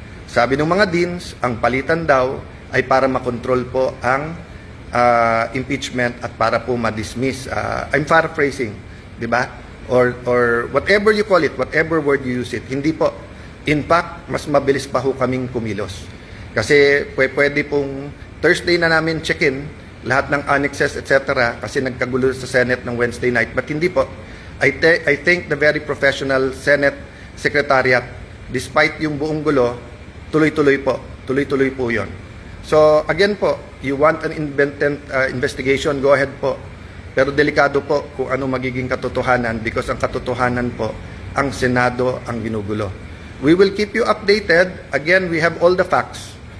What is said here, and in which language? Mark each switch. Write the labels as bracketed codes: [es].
[tl] Sabi ng mga deans, ang palitan daw ay para makontrol po ang impeachment at para po ma-dismiss. [en] I'm paraphrasing, di ba? Or whatever you call it, whatever word you use it. [tl] Hindi po. [en] In fact, [tl] mas mabilis pa ho kaming kumilos. Kasi pwede pong Thursday na namin check-in, lahat ng annexes, etc. Kasi nagkagulo sa Senate ng Wednesday night. But hindi po. [en] I think the very professional Senate Secretariat, despite [tl] yung buong gulo, tuloy-tuloy po yon. [en] So again po, you want an independent investigation, go ahead po. [tl] Pero delikado po kung ano magiging katotohanan because ang katotohanan po, ang Senado ang ginugulo. [en] We will keep you updated. Again, we have all the facts.